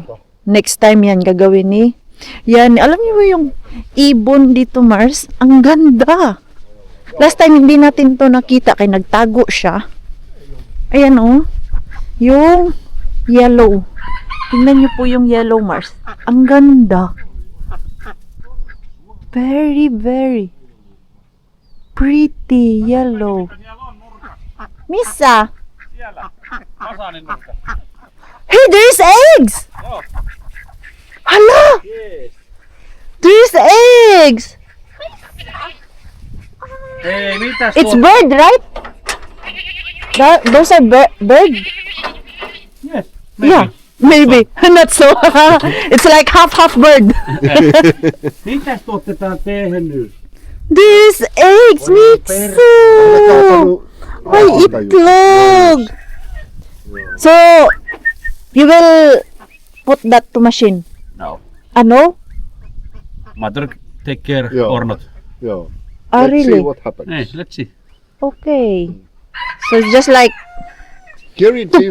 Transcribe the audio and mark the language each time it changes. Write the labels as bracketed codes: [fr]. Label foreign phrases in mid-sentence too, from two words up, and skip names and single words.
[en] Next time [tl] yan gagawin ni Yani. Alam niyo ba yung ibon dito, Mars? Ang ganda. [en] Last time [tl] hindi natin to nakita kay nagtago siya. Ayan oh. Yung yellow. Tingnan niyo po yung yellow, Mars. Ang ganda. [en] Very, very pretty yellow. Missa. Hey, there's eggs! Hala! There's eggs! [fi] Ei, mitäs [en] It's bird, right? Those are bird? Yes, Yeah, maybe. Not so. It's like half bird. [fi] Mitäs te ootte täällä tehnyt? [en] There's eggs, Mitsu! [tl] Ay, itlog! [en] So, you will put that to machine? No. [tl] Ano? [en] Mother take care [fi] Joo. [en] or not? [fi] Joo. Ah, [en] Let's see really? what happens. Hey, let's see. Okay. So, it's just like Here in Finland,